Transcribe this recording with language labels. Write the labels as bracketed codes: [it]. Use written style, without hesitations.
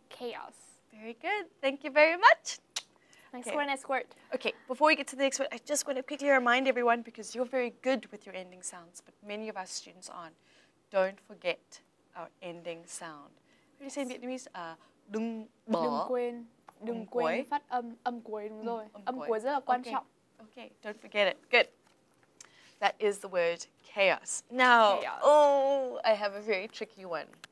[en] Chaos. Very good. Thank you very much. Next word, next word. Okay, before we get to the next word, I just want to quickly remind everyone, because you're very good with your ending sounds, but many of our students aren't. Don't forget our ending sound. How do you say in Vietnamese? [vi] Đừng bỏ. Đừng quên phát âm cuối, đúng rồi. Âm cuối rất là quan trọng. [en] Okay, don't forget it. Good. That is the word chaos. Now, Chaos. oh, I have a very tricky one.